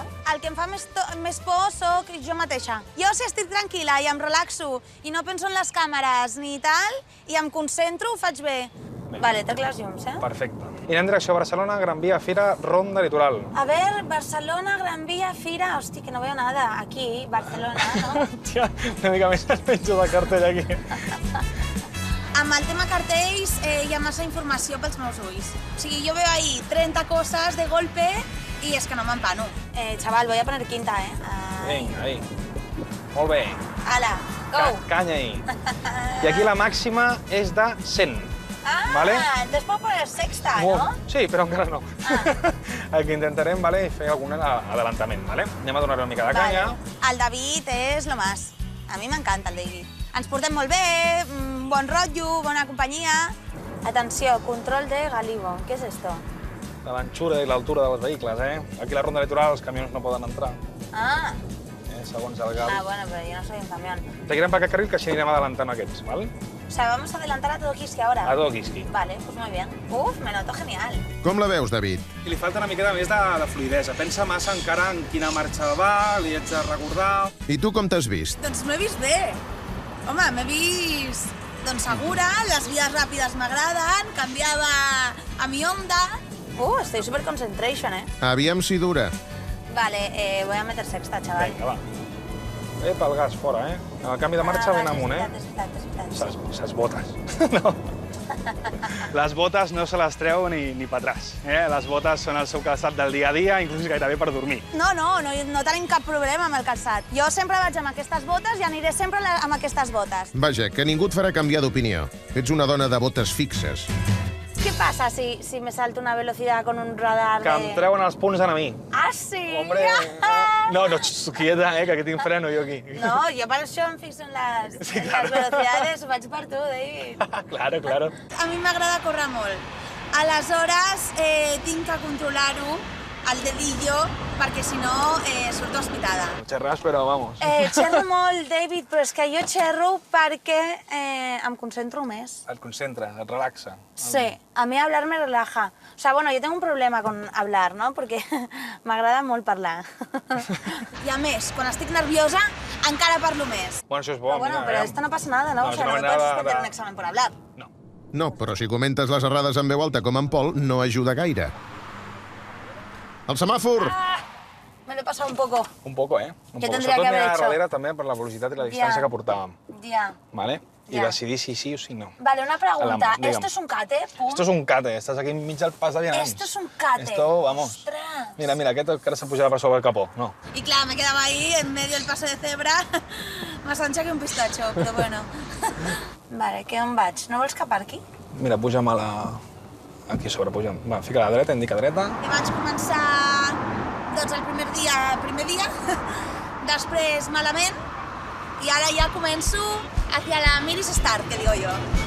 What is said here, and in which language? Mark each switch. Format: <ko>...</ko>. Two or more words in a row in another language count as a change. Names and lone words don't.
<ca>El que em fa més por soc jo mateixa. Jo, si estic tranquil·la i em relaxo i no penso en les càmeres ni tal, i em concentro, ho faig bé. Vale, trec les llums, Perfecte. I anem direcció a Barcelona, Gran Via, Fira, Ronda Litoral.</ca> <es>A ver, Barcelona, Gran Via, Fira... Hosti, que no veo nada. Aquí, Barcelona, ¿no?</es> <ca>Hòstia, una mica més el penjo de cartell aquí. Amb el tema cartells hi ha massa informació pels meus ulls. O sigui, jo</ca> <es>veo ahí</es> <ca>30 coses</ca> <es>de golpe</es> <ca>i és que no m'empano.</ca> <es>Chaval, voy a poner quinta,</es> <ca>Vinga, ahí. Molt bé. Ala, go! Canya ahí. I aquí la màxima és de 100. Vale?</ca> <es>Entonces puedo poner sexta, ¿no?</es> <ca>Sí, però encara no. El que intentarem és fer algun adelantament. Anem a donar una mica de canya. El David és</ca> <es>lo más.</es> <ca>A mi m'encanta el David. Ens portem molt bé, bon rotllo, bona companyia. Atenció, control de Galibo.</ca> <es>¿Qué es esto?</es> <ca>De l'anxura i l'altura dels vehicles, Aquí a la ronda litoral els camions no poden entrar. Ah. Segons el gal.</ca> <es>Ah, bueno, pero yo no soy un camión.</es> <ca>Seguirem per aquest carril que així anirem adelantant aquests, ¿vale?</ca> <es>O sea, vamos a adelantar a todo Kiski ahora. A todo Kiski. Vale, pues muy bien. Uf, me noto genial.</es> <ca>Com la veus, David? I li falta una miqueta més de fluidesa. Pensa massa encara en quina marxa va, li haig de recordar... I tu com t'has vist? Doncs m'he vist bé. Home, m'he vist segura, les vies ràpides m'agraden, canviava a</ca> <es>mi onda. Estoy</es> <en>super concentration,</en> <ca>Aviam si dura.</ca> <es>Vale, voy a meter sexta, chaval.</es> <ca>Vinga, va. Pel gas, fora, eh? El canvi de marxa ben amunt, eh? És veritat. Ses botes. No. Les botes no se les treu ni per atràs. Les botes són el seu calçat del dia a dia, inclús gairebé per dormir. No tenim cap problema amb el calçat. Jo sempre vaig amb aquestes botes i aniré sempre amb aquestes botes. Vaja, que ningú et farà canviar d'opinió. Ets una dona de botes fixes.</ca> <es>¿Qué pasa si me salto una velocidad con un radar</es> <ca>Que em treuen els punts a mi. Ah, sí?</ca> <es>Hombre, no, quieta,</es> <ca>que aquí tinc freno, jo aquí. No, jo per això em fixo en les velocitats, ho faig per tu, David.</ca> <es>Claro.</es> <ca>A mi m'agrada córrer molt. Aleshores, tinc que controlar-ho, el dedillo, perquè si no surto hospitada. Xerràs, però vamos. Xerro molt, David, però és que jo xerro perquè em concentro més. Et concentra, et relaxa.</ca> <es>Sí, a mi hablar me relaja. O sea, bueno, yo tengo un problema con hablar, ¿no?</es> <ca>Porque m'agrada molt parlar. I a més, quan estic nerviosa, encara parlo més. Bueno, això és bo.</ca> <es>Pero esto no pasa nada, ¿no? O sea, no puedes suspender un examen por hablar.</es> <ca>No, però si comentes les errades en veu alta com en Pol, no ajuda gaire. El semàfor!</ca> <es>Me lo he pasado un poco. Un poco, eh? ¿Qué tendría que haber hecho?</es> <ca>Darrere també per la velocitat i la distància que portàvem.</ca> <es>Ya.</es> <ca>Vale? I decidir si sí o si no. Vale, una pregunta. Digue'm.</ca> <es>¿Esto es un cate? Esto es un cate.</es> <ca>Estàs aquí enmig del pas de vianants.</ca> <es>Esto es un cate. Esto, vamos. Ostras.</es> <ca>Mira, aquest encara s'ha pujat per sobre el capó. No.</ca> <es>Y claro, me quedaba ahí en medio del paso de cebra, más ancha que un pistacho, pero bueno.</es> <ca>Vale, que on vaig? No vols cap aquí? Mira, puja'm a la... Aquí sobre, puja'm. Va, fica a la dreta, indica dreta. I vaig començar, doncs, el primer dia, després malament, i ara ja començo</ca> <es>hacia la Miris Start, que digo</es> <ca>jo.</ca>